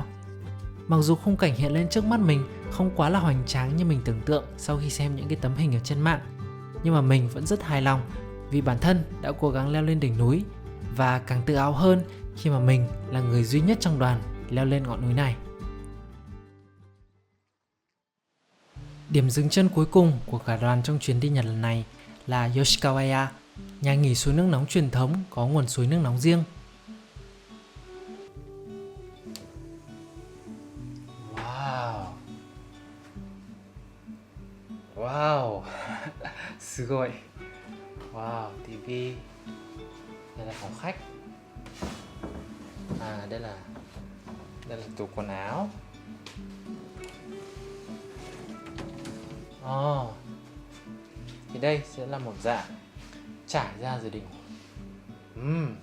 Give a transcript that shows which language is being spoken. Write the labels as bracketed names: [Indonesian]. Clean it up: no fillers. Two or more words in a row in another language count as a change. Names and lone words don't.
[Vietnamese] Mặc dù khung cảnh hiện lên trước mắt mình không quá là hoành tráng như mình tưởng tượng sau khi xem những cái tấm hình ở trên mạng, nhưng mà mình vẫn rất hài lòng vì bản thân đã cố gắng leo lên đỉnh núi, và càng tự hào hơn khi mà mình là người duy nhất trong đoàn leo lên ngọn núi này. Điểm dừng chân cuối cùng của cả đoàn trong chuyến đi Nhật lần này là Yoshikawaya, nhà nghỉ suối nước nóng truyền thống có nguồn suối nước nóng riêng. Wow. Wow. [Japanese] すごい. [Vietnamese] Wow, tivi. Đây là phòng khách. À, đây là tủ quần áo. Thì đây sẽ là một dạng trải ra rồi để ngủ.